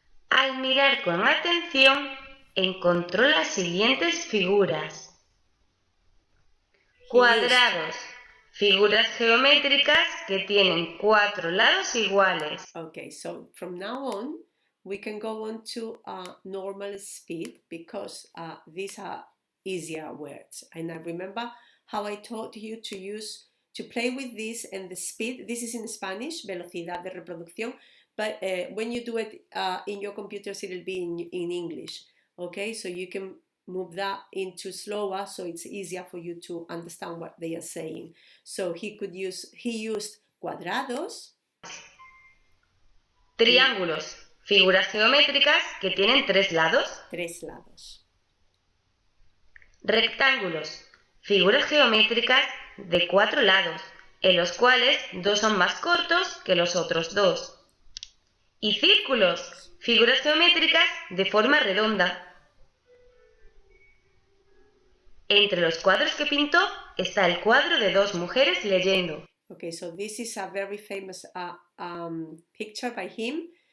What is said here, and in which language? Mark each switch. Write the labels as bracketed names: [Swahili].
[Spanish] Al mirar con atención, encontró las siguientes figuras. Cuadrados, figuras geométricas que tienen 4 lados iguales. [English] Okay, so from now on, we can go on to normal speed because these are easier words. And I remember how I taught you to play with this and the speed. This is in Spanish, [Spanish] velocidad de reproducción, [English] but when you do it in your computers, it'll be in English. Okay, so you can move that into slower, so it's easier for you to understand what they are saying. So he used cuadrados. [Spanish] Triángulos, figuras geométricas que tienen 3 lados. 3 lados. Rectángulos, figuras geométricas de 4 lados, en los cuales 2 son más cortos que los otros 2. Y círculos, figuras geométricas de forma redonda. Entre los cuadros que pintó está el cuadro de 2 mujeres leyendo. [English] Okay, so this is a very famous picture by him.